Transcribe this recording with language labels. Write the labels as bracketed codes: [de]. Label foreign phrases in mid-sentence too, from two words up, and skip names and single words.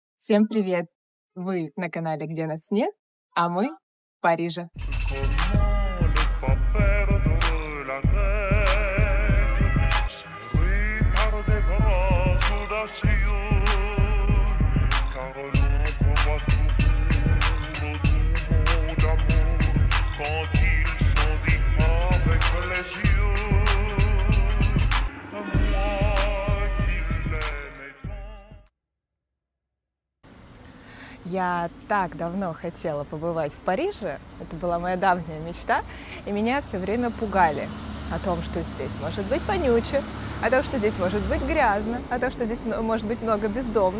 [ru] Всем привет! Вы на канале «Где нас нет», а мы в Париже. [fr] Comment ne pas perdre la tête, serré par des bras audacieux, car l'ombre voit toujours au doux mot d'amour quand il s'en dit avec les yeux. Moi qui l'aimais tant. [ru] Я так давно хотела побывать в Париже, это была моя давняя мечта, и меня все время пугали о том, что здесь может быть вонюче, о том, что здесь может быть грязно, о том, что здесь может быть много бездомных.